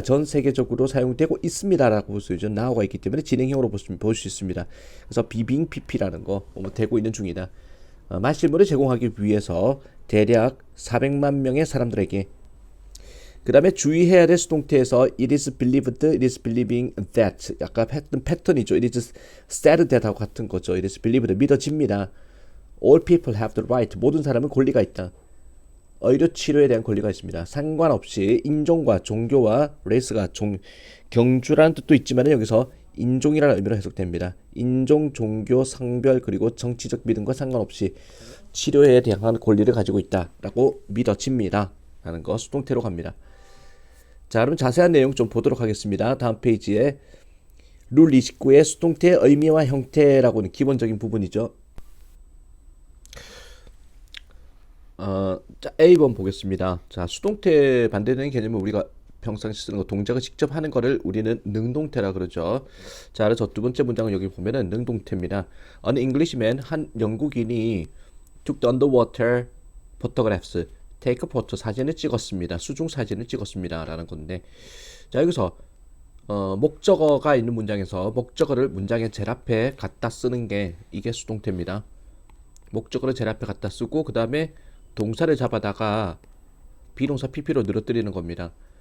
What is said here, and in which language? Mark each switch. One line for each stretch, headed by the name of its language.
Korean: 전 세계적으로 사용되고 있습니다 라고 쓰죠. now가 있기 때문에 진행형으로 볼 수 있습니다. 그래서 being pp라는 거, 뭐 되고 있는 중이다. 말실물을 제공하기 위해서 대략 400만 명의 사람들에게. 그 다음에 주의해야 될 수동태에서
English: it is believed, it is believing that,
Korean: 아까 했던 패턴이죠.
English: it is said that
Korean: 하고 같은 거죠.
English: it is believed,
Korean: 믿어집니다.
English: all people have the right,
Korean: 모든 사람은 권리가 있다. 의료 치료에 대한 권리가 있습니다. 상관없이 인종과 종교와 레이스가 경주라는 뜻도 있지만 여기서 인종이라는 의미로 해석됩니다. 인종, 종교, 성별 그리고 정치적 믿음과 상관없이 치료에 대한 권리를 가지고 있다라고 믿어집니다. 라는 거 수동태로 갑니다. 자, 그럼 자세한 내용 좀 보도록 하겠습니다. 다음 페이지에 룰 29의 수동태의 의미와 형태라고는 기본적인 부분이죠. 자, A번 보겠습니다. 자, 수동태 반대되는 개념은 우리가 평상시 쓰는 거 동작을 직접 하는 거를 우리는 능동태라 그러죠. 자, 그래서 두 번째 문장은 여기 보면은 능동태입니다.
English: An Englishman,
Korean: 한 영국인이
English: took the underwater photographs, take a photo,
Korean: 사진을 찍었습니다. 수중 사진을 찍었습니다. 라는 건데, 자, 여기서 목적어가 있는 문장에서 목적어를 문장의 제일 앞에 갖다 쓰는 게 이게 수동태입니다. 목적어를 제일 앞에 갖다 쓰고 그 다음에 동사를 잡아다가 비동사 pp로 늘어뜨리는 겁니다.